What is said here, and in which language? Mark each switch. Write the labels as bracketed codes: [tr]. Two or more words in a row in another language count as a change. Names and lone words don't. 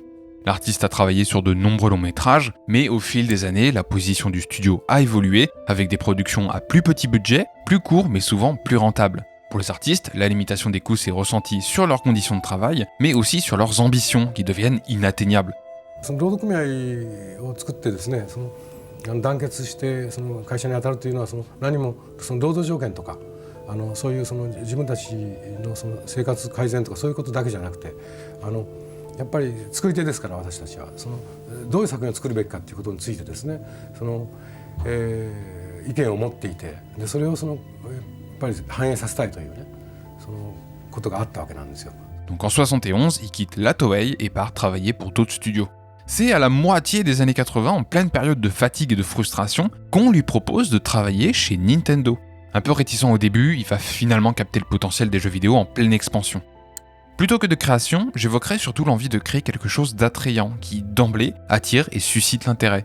[fr] L'artiste a travaillé sur de nombreux longs métrages, mais au fil des années, la position du studio a évolué, avec des productions à plus petit budget, plus courts mais souvent plus rentables. Pour les artistes, la limitation des coûts s'est ressentie sur leurs conditions de travail, mais aussi sur leurs ambitions qui deviennent inatteignables. [ja] 労働組合を作ってですね、団結して会社に当たるというのは何も労働条件とかそういう自分たちの生活改善とかそういうことだけじゃなくて、やっぱり作り手ですから私たちはどういう作品を作るべきかということについてですね、意見を持っていて、でそれをやっぱり反映させたいというね、ことがあったわけなんですよ。 [fr] Donc en 71, il quitte la Toei et part travailler pour d'autres studios. C'est à la moitié des années 80, en pleine période de fatigue et de frustration, qu'on lui propose de travailler chez Nintendo. Un peu réticent au début, il va finalement capter le potentiel des jeux vidéo en pleine expansion. Plutôt que de création, j'évoquerai surtout l'envie de créer quelque chose d'attrayant, qui d'emblée attire et suscite l'intérêt.